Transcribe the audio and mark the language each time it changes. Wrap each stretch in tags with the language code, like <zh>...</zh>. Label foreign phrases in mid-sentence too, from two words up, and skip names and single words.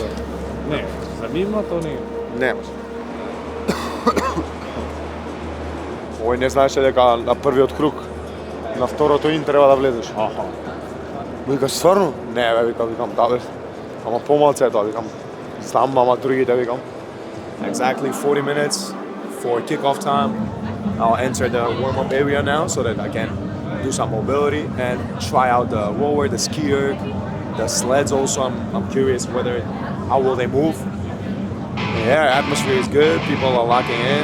<mk>Не, за мимо то не. Нема. Овој не знаеше дека на првиот круг, на второто ин треба да влезеш. Аха. Вика, стварно? Не, бе, викам, да бе. Ама помалце е тоа, викам. Знам, ама другите, викам.</mk> <en>Exactly 40 minutes for kickoff time. I'll enter the warm-up area now so that I can do some mobility and try out the rower, the skier, the sleds also. I'm curious how will they move. Yeah, atmosphere is good, people are locking in.</en>